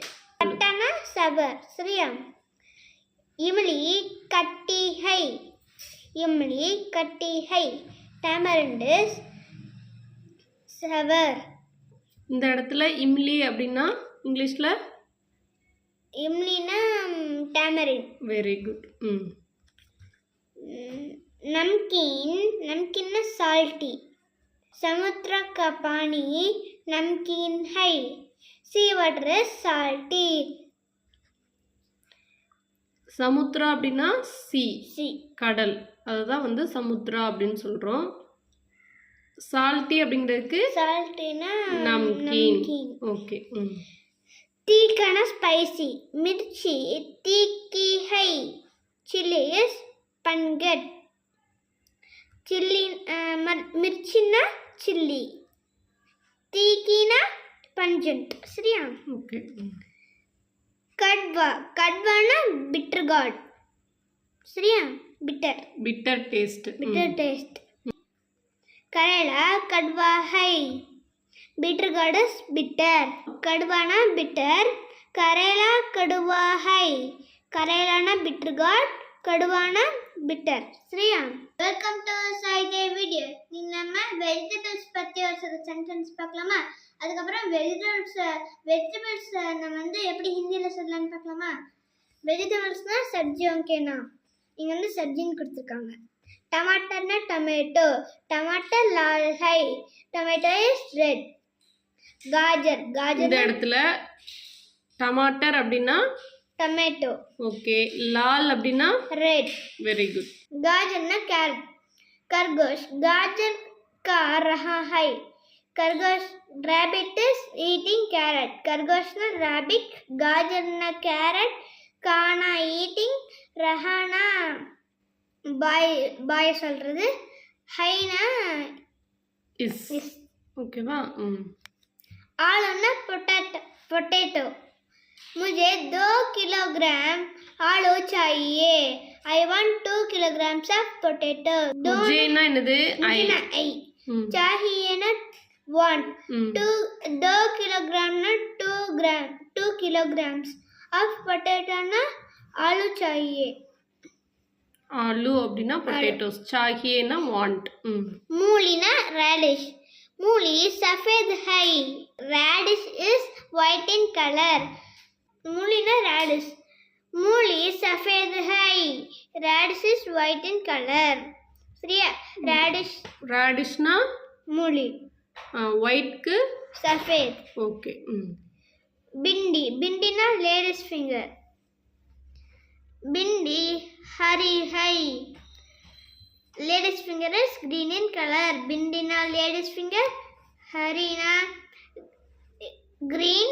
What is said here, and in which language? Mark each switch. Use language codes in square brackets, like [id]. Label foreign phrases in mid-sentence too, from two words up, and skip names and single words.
[hi] கட்டானா சவர், சரியா? इमली खट्टी है, इमली खट्टी है. [en] tamarind sour. [ta] இந்த இடத்துல இம்லி அப்படின்னா இங்கிலீஷ்ல இம்லினா டேமரின். [en] very good. [hi] नमकीन, नमकीन ना साल्टी. समुद्र का पानी नमकीन है. [en] sea water is salty. [ta] சமுத்ரா அப்படின்னா சி, கடல், அதுதான் வந்து சமுத்ரா அப்படின்னு சொல்றோம். சால்ட்டி அப்படிங்கிறதுக்கு சால்ட்டினா நம்கீன். ஓகே. [hi] तीखा स्पाइसी, मिर्ची तीखी है. [en] chili is pungent. [hi] चिल्ली मिर्ची ना चिल्ली, तीखी ना पंजेंट, [ta] சரியா? ஓகே. [hi] कड़वा, कड़वा ना [en] bitter gourd, [hi] சரியா? बिटर टेस्ट. करेला कड़वा है. [en] bitter gourd is bitter. [hi] कड़वा ना बिटर, करेला कड़वा है. करेला ना [en] bitter gourd, [hi] कड़वा ना बिटर, [ta] சரியா? [en] welcome to சைகை video. [ta] நீங்க நம்ம வெஜிடபிள்ஸ் பத்தி ஒரு சில சென்டென்ஸ் பார்க்கலாமா? அதுக்கப்புறம் வெஜிடபிள்ஸ் நம்ம வந்து எப்படி ஹிந்தியில் சொல்லலாம்னு பார்க்கலாமா? வெஜிடபிள்ஸ்னா [hi] सब्जियों के नाम. [ta] இங்க வந்து சப்ஜின்னு கொடுத்துருக்காங்க. [hi] टमाटर ना टमेटो, टमाटर लाल है, [en] tomato is red. [hi] गाजर, गाजर [ta] இந்த இடத்துல டமாட்டர் அப்படின்னா टमेटो. ஓகே. லால் அப்படின்னா रेड. [en] very good. [hi] गाजर ना कैरेट. खरगोश, गाजर खा रहा है. [en] खरगोश, rabbit is eating carrot. [hi] खरगोश ना रैबिट, गाजर ना कैरेट, खाना ईटिंग, रहाना [ta] பாய் சொல்றது, ஹைனா இஸ். ஓகேவா? [hi] आलू पोटैटो. मुझे 2 किलोग्राम आलू चाहिए. [en] I want 2 kilograms of potato. [hi] मुझे ना என்னது? [en] I. चाहिए ना want. [hi] 2 kilogram ना 2 [en] kilograms of potato [hi] ना आलू चाहिए. आलू அப்படினா potatoes, चाहिए ना want. मूली ना radish. मूली सफेद है, [en] radish is white in color. [hi] मूली ना radish. मूली सफेद है, [en] radish is white in color, சரியா? [hi] radish ना मूली, [ta] white க்கு [hi] सफेद. ओके. भिंडी ना [en] ladies finger. [hi] भिंडी हरी है, [en] ladies finger is green in color. [hi] भिंडी ना [en] ladies finger, [hi] हरी ना ग्रीन.